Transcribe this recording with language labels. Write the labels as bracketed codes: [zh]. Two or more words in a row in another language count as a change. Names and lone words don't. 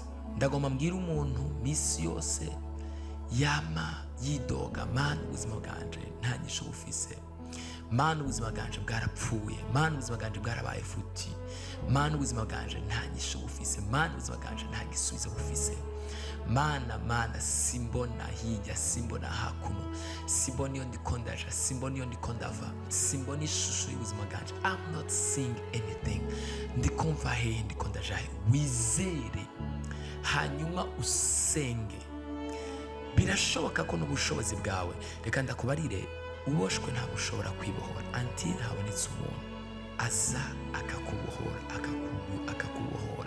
[rn] Ndagomba mbwira umuntu misi yose yama yidoga, mana ubuzima bwanje nta nyisho bufise, mana ubuzima bwanje bwarapfuye, mana ubuzima bwanje bwarabaye futi, mana ubuzima bwanje nta nyisho bufise, mana ubuzima bwanje nta gisubizo bufise, mana simbona hirya, simbona hakuno, simbona iyo ndiko ndaja, simbona iyo ndiko ndava, simbona ishusho y'ubuzima bwanje. [en] I'm not seeing anything. [rn] Ndikumva hehe, ndiko ndaja he? Wizere hanyuma usenge. Birashoboka ko n'ubushobozi bwawe, reka ndakubarire, uboshwe ntabwo ushobora kwibohora until habonetse umuntu aza akakubohora, akakubohora.